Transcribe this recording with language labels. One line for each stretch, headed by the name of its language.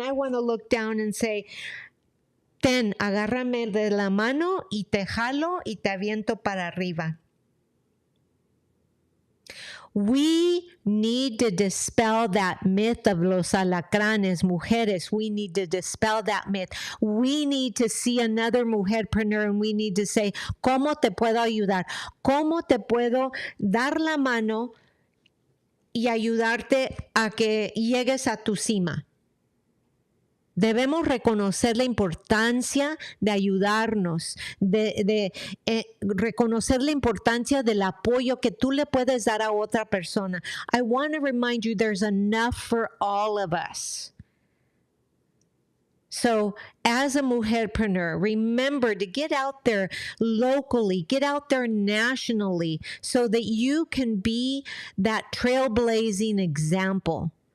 English: I want to look down and say,
Spanish: ten, agárrame de la mano y te jalo y te aviento para arriba.
English: We need to dispel that myth of
Spanish: los alacranes, mujeres.
English: We need to dispel that myth. We need to see another mujer-preneur and we need to say,
Spanish: ¿cómo te puedo ayudar? ¿Cómo te puedo dar la mano y ayudarte a que llegues a tu cima? Debemos reconocer la importancia de ayudarnos, de reconocer la importancia del apoyo que tú le puedes dar a otra persona.
English: I want to remind you, there's enough for all of us. So as a mujer-preneur, remember to get out there locally, get out there nationally, so that you can be that trailblazing example.